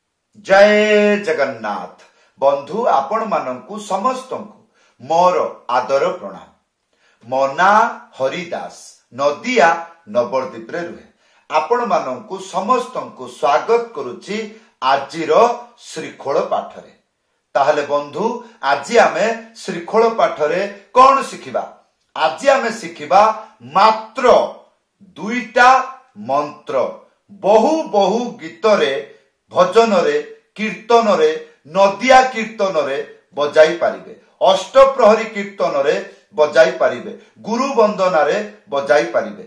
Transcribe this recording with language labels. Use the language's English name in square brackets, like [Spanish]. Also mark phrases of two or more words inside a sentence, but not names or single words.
[Odia] ଜୟ ଜଗନ୍ନାଥ। ବନ୍ଧୁ ଆପଣ ମାନଙ୍କୁ ସମସ୍ତ ମୋର ଆଦର ପ୍ରଣାମ। ମୋ ନାଁ ହରିଦାସ ନଦିଆ ନବଦ୍ୱୀପ ରେ ରହେ। ଆପଣ ମାନଙ୍କୁ ସମସ୍ତ ସ୍ୱାଗତ କରୁଛି ଆଜିର ଶ୍ରୀଖୋଲ ପାଠରେ। ତାହାଲେ ବନ୍ଧୁ ଆଜି ଆମେ ଶ୍ରୀଖୋଲ ପାଠରେ କଣ ଶିଖିବା? ଆଜି ଆମେ ଶିଖିବା ମାତ୍ର ଦୁଇଟା ମନ୍ତ୍ର ବହୁ ବହୁ ଗୀତରେ ଭଜନ ରେ କୀର୍ତ୍ତନ ରେ ନଦିଆ କୀର୍ତ୍ତନ ରେ ବଜାଇ ପାରିବେ, ଅଷ୍ଟପ୍ରହରୀ କୀର୍ତ୍ତନ ରେ ବଜାଇ ପାରିବେ, ଗୁରୁ ବନ୍ଦନା ରେ ବଜାଇ ପାରିବେ।